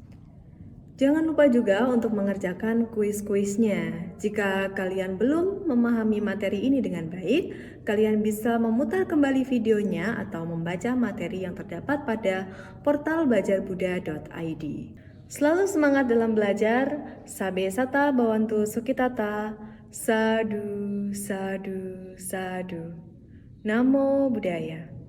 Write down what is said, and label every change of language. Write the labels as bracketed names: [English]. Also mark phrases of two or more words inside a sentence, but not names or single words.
[Indonesian] Jangan lupa juga untuk mengerjakan kuis-kuisnya. Jika kalian belum memahami materi ini dengan baik, kalian bisa memutar kembali videonya atau membaca materi yang terdapat pada portal belajarbuddha.id. Selalu semangat dalam belajar. [Pali] Sabe sata bawantu sukitata. Sadu, sadu, sadu. Namo Buddhaya.